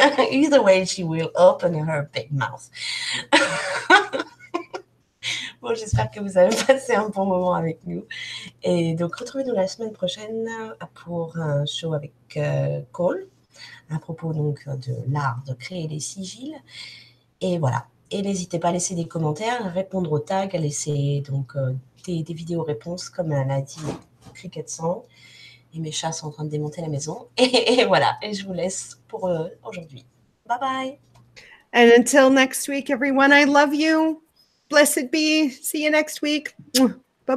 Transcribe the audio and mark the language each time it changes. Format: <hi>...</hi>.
<en>Either way, she will open her big mouth.</en> <fr>Bon, j'espère que vous avez passé un bon moment avec nous. Et donc, retrouvez-nous la semaine prochaine pour un show avec Cole, à propos donc de l'art de créer des sigils. Et voilà. Et n'hésitez pas à laisser des commentaires, à répondre aux tags, à laisser donc des vidéos-réponses, comme elle a dit CricketSong. Et mes chats sont en train de démonter la maison. Et voilà. Et je vous laisse pour aujourd'hui.</fr> <en>Bye bye. And until next week, everyone, I love you. Blessed be. See you next week. Bye-bye.</en>